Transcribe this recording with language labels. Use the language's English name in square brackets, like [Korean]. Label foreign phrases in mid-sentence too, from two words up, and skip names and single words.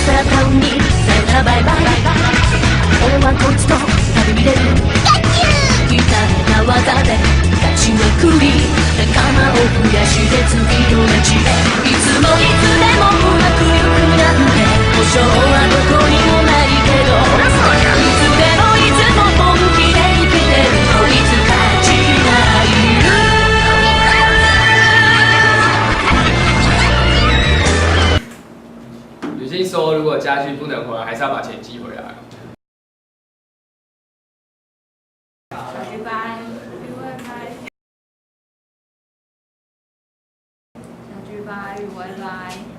[Japanese] たタウンにさよならバイバイ俺はこいつと旅に出る鍛えた技で勝ちまくり仲間を増やして次の街へいつもいつでもうまくいくなんて保証はどこにもないけどいつでもいつも本気で生きてるこいつ勝ちない [Chinese] 女性说，如果家具不能回来，还是要把钱寄回来。拜拜，拜拜。小聚拜，拜拜。